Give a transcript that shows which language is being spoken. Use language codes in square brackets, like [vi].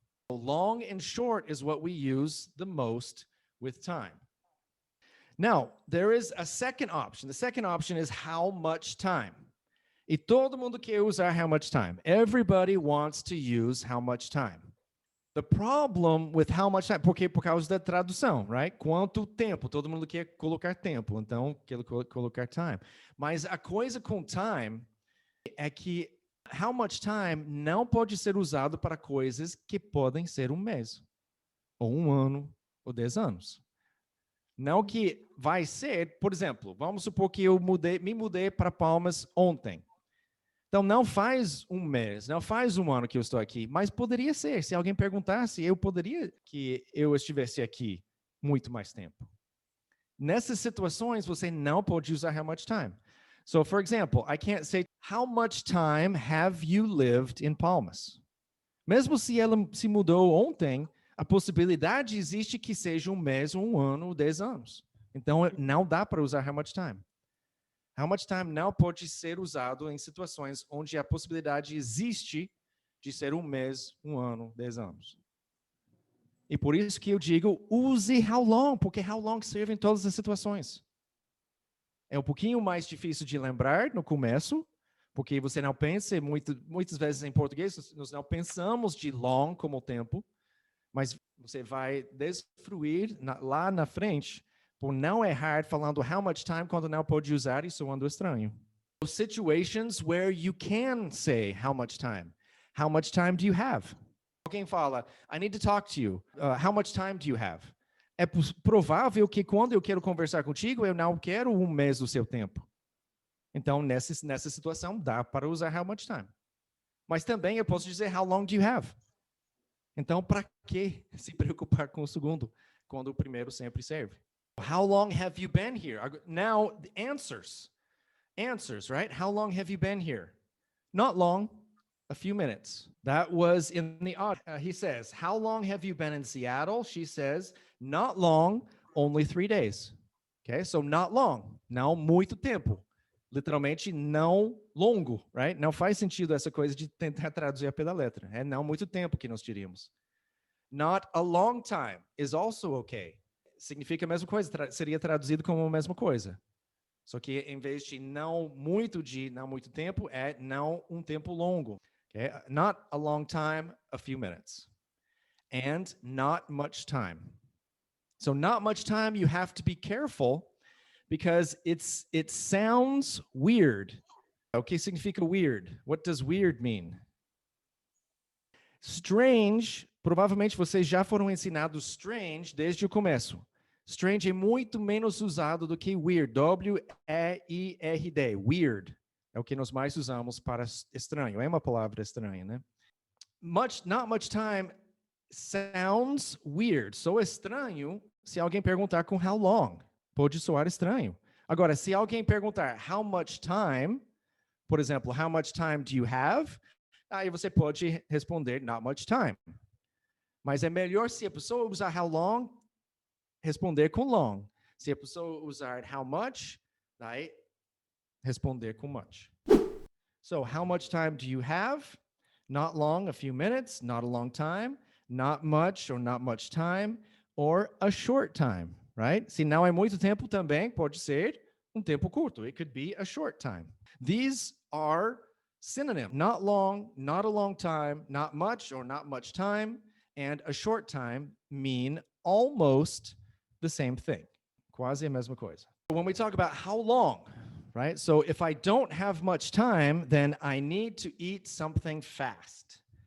[en] Long and short is what we use the most with time. Now, there is a second option. The second option is how much time. [pt] E todo mundo quer usar [en] how much time. Everybody wants to use how much time. The problem with how much time, [pt] porque por causa da tradução, [en] right? [pt] Quanto tempo? Todo mundo quer colocar tempo, então quer colocar time. Mas a coisa com time é que how much time não pode ser usado para coisas que podem ser um mês, ou um ano, ou 10 anos. Não que vai ser, por exemplo, vamos supor que eu me mudei para Palmas ontem. Então, não faz um mês, não faz um ano que eu estou aqui, mas poderia ser. Se alguém perguntasse, eu poderia que eu estivesse aqui muito mais tempo. Nessas situações, você não pode usar how much time. [en] So, for example, I can't say, how much time have you lived in Palmas? [pt] Mesmo se ela se mudou ontem, a possibilidade existe que seja um mês, um ano, 10 anos. Então, não dá para usar how much time. How much time não pode ser usado em situações onde a possibilidade existe de ser um mês, um ano, 10 anos. E por isso que eu digo, use how long, porque how long serve em todas as situações. É um pouquinho mais difícil de lembrar no começo, porque você não pensa, muitas vezes em português, nós não pensamos de long como tempo, mas você vai desfruir lá na frente por não errar falando how much time quando não pode usar e soando estranho. [en] Situations where you can say how much time. How much time do you have? [pt] Alguém fala, [en] I need to talk to you. How much time do you have? [pt] É provável que quando eu quero conversar contigo, eu não quero um mês do seu tempo. Então, nessa situação, dá para usar how much time. Mas também eu posso dizer [en] how long do you have? [pt] Então, para que se preocupar com o segundo, quando o primeiro sempre serve? [en] How long have you been here? Now, the answers. Answers, right? How long have you been here? Not long, a few minutes. That was in the audio. He says, how long have you been in Seattle? She says, not long, only 3 days. Okay, so not long, [pt] não muito tempo. Literalmente, não longo, right? Não faz sentido essa coisa de tentar traduzir a pé da letra. É não muito tempo que nós diríamos. [en] Not a long time is also okay. [pt] Significa a mesma coisa, seria traduzido como a mesma coisa. Só que em vez de não muito tempo, é não um tempo longo. [en] Okay? Not a long time, a few minutes. And not much time. So not much time, you have to be careful because it sounds weird. [pt] O que significa [en] weird? What does weird mean? Strange [pt] Provavelmente vocês já foram ensinados strange desde o começo. Strange é muito menos usado do que weird. W-E-I-R-D. Weird. É o que nós mais usamos para estranho. É uma palavra estranha, né? [en] Not much time sounds weird. [pt] Sou estranho se alguém perguntar com how long. Pode soar estranho. Agora, se alguém perguntar how much time, por exemplo, [en] how much time do you have? [pt] Aí você pode responder not much time. Mas é melhor se a pessoa usar how long, responder com long. Se a pessoa usar how much, daí responder com much. [en] So, how much time do you have? Not long, a few minutes, not a long time, not much or not much time, or a short time, right? [pt] Se não é muito tempo também, pode ser um tempo curto. [en] It could be a short time. These are synonyms. Not long, not a long time, not much or not much time, and a short time mean almost the same thing. [pt] Quase a mesma coisa. [en] When we talk about how long, right? So if I don't have much time, then I need to eat something fast.